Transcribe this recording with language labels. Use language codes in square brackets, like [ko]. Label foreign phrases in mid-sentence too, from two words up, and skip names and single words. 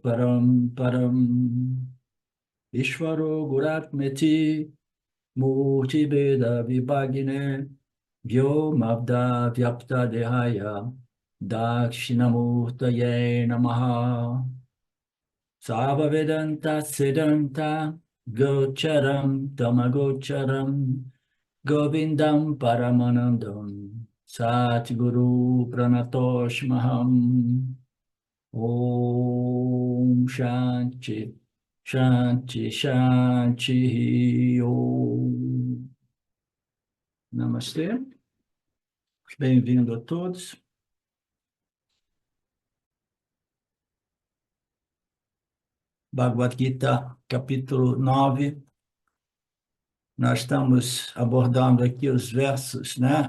[sa] परम्परम् ईश्वरो गुरात्मेति मूर्ति वेद विभागिने व्योमब्द व्याप्त देहाय दक्षिणामूर्तये नमः सव वेदान्त सिद्धान्त गोचरम् तमगोचरम् गोविन्दम् परमानन्दम् सद्गुरु प्रणतोस्म्यहम् ॐ शान्ति शान्ति शान्ति ॐ [pt] Namastê, bem-vindo a todos. Bhagavad Gita, capítulo 9. Nós estamos abordando aqui os versos, né?